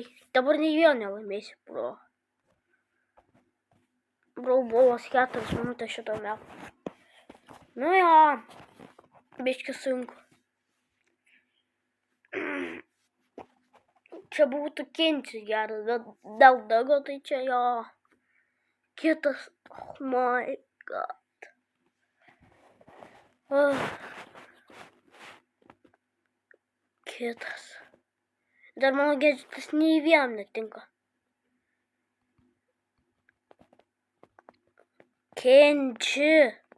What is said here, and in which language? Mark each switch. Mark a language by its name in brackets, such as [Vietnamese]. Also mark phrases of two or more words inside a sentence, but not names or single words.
[Lithuanian] Dabar nei vėl nelaimėsiu, bro. Bro, buvo 4 minutės šito metu. Nu jo. Biški sunku. Čia būtų Kenčius geras, bet dėl Dago tai čia jo. Kitas. [English] Oh my god. [Lithuanian] Kitas. Dar mano gadgetas nei vienam netinka. Kenči.